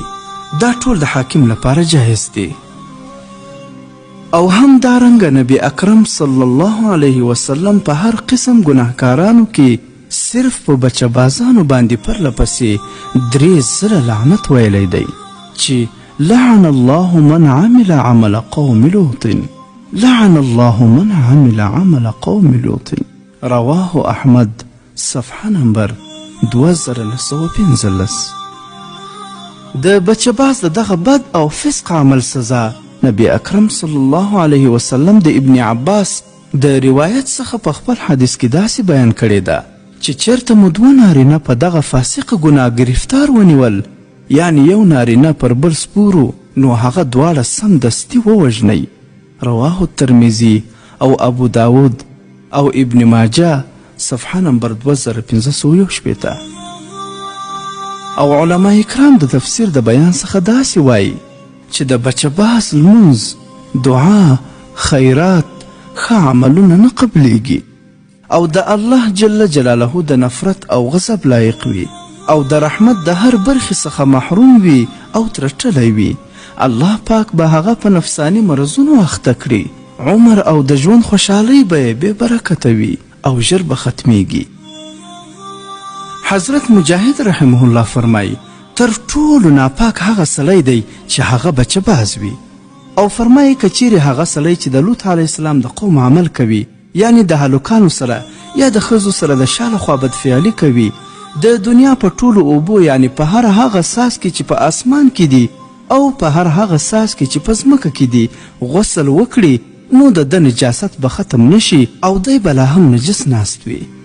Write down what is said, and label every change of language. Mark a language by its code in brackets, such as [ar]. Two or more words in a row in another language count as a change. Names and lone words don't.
[ps] دا ټول د حاکم لپاره جایز دی. او هم دارنګه نبی اکرم [ar] صلی الله علیه وسلم [ps] په هر قسم ګناهکارانو کې صرف په بچه‌بازانو باندې پرله پسې 3 لعنت ویلی دی چې [ar] لعن الله من عمل عمل قوم لوط، لعن الله من عمل عمل قوم لوط. [ps] رواه احمد صفحه نمبر 2915. د بچه‌باز د دغه بد او فسق عمل سزا نبی اکرم [ar] صلی الله علیه وسلم [ps] د ابن عباس د روایت څخه په خپل حدیث کې داسې بیان کړې ده چې چیرته مو دوه نارینه په دغه فاسقه ګناه گرفتار ونیول، یعنی یو نارینه پر بل سپورو، نو هغه دواړه سمدستي ووژنئ. رواه الترمذي او ابو داود او ابن ماجه، صفحه نمبر 2561. او علما کرام د تفسیر د بیان څخه داسې وایي چې د بچه باز لمونځ، دعا، خیرات، ښه عملونه نه قبلیږي او د الله [ar] جل جلاله [ps] د نفرت او غضب لایق وي او د رحمت د هر برخې څخه محروم وي او ترټلی وي. الله پاک به هغه په نفسانی مرضونو اخته کړي، عمر او د ژوند خوشحالۍ به یې بې برکته وي او ژر به ختمیږي. حضرت مجاهد [ar] رحمه الله [ps] فرمایي تر ټولو ناپاک هغه سړی دی چې هغه بچه باز وي، او فرمایي که چیرې هغه سړی چې د لوط [ar] علیه السلام [ps] د قوم عمل کوي، یعنی د هلکانو سره یا د ښځو سره د شاله خوا بدفعلي کوي، د دنیا په ټولو اوبو، یعنی په هر هغه ساس کې چې په اسمان کې دي او په هر هغه ساس کې چې په ځمکه کې دي غسل وکړي، نو د ده نجاست به ختم نشي او دی به لا هم نجس ناست وي.